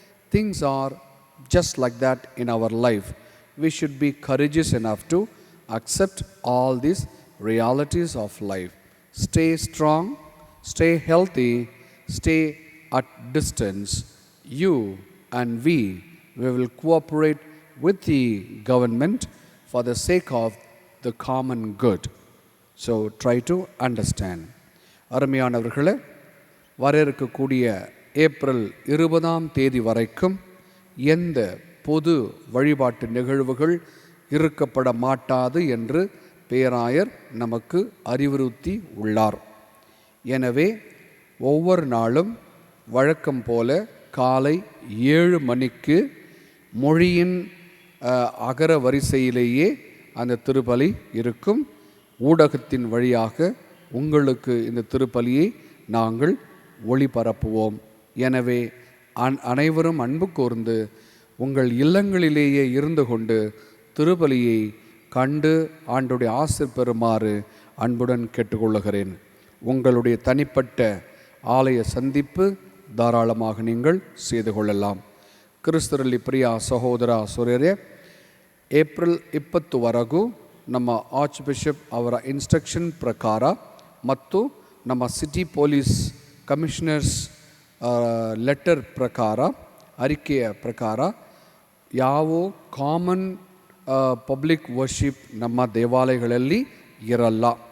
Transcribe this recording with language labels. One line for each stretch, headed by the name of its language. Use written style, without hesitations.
English: Things are just like that in our life. We should be courageous enough to accept all these realities of life. Stay strong, stay healthy, stay at distance. You and we will cooperate with the government for the sake of the common good. So try to understand.
Tamil: அருமையானவர்களே, வர இருக்கக்கூடிய April 20ஆம் தேதி வரைக்கும் எந்த பொது வழிபாட்டு நிகழ்வுகள் இருக்கப்பட மாட்டாது என்று பேராயர் நமக்கு அறிவுறுத்தி உள்ளார். எனவே ஒவ்வொரு நாளும் வழக்கம் போல காலை 7 மணிக்கு மொழியின் அகர வரிசையிலேயே அந்த திருப்பலி இருக்கும். ஊடகத்தின் வழியாக உங்களுக்கு இந்த திருப்பலியை நாங்கள் ஒளிபரப்புவோம். எனவே அனைவரும் அன்பு கூர்ந்து உங்கள் இல்லங்களிலேயே இருந்து கொண்டு திருப்பலியை கண்டு ஆண்டுடைய ஆசீர் பெறுமாறு அன்புடன் கேட்டுக்கொள்ளுகிறேன். உங்களுடைய தனிப்பட்ட ஆலய சந்திப்பு தாராளமாக நீங்கள் செய்து கொள்ளலாம்.
Kannada: ಕ್ರಿಸ್ತರಲ್ಲಿ ಪ್ರಿಯ ಸಹೋದರ ಸೋದರಿಯರೇ, ಏಪ್ರಿಲ್ 20ವರೆಗೂ ನಮ್ಮ ಆರ್ಚ್ ಬಿಷಪ್ ಅವರ ಇನ್ಸ್ಟ್ರಕ್ಷನ್ ಪ್ರಕಾರ ಮತ್ತು ನಮ್ಮ ಸಿಟಿ ಪೊಲೀಸ್ ಕಮಿಷನರ್ಸ್ ಲೆಟರ್ ಪ್ರಕಾರ, ಅರಿಕೆಯ ಪ್ರಕಾರ ಯಾವ ಕಾಮನ್ ಪಬ್ಲಿಕ್ ವರ್ಷಿಪ್ ನಮ್ಮ ದೇವಾಲಯಗಳಲ್ಲಿ ಇರಲ್ಲ.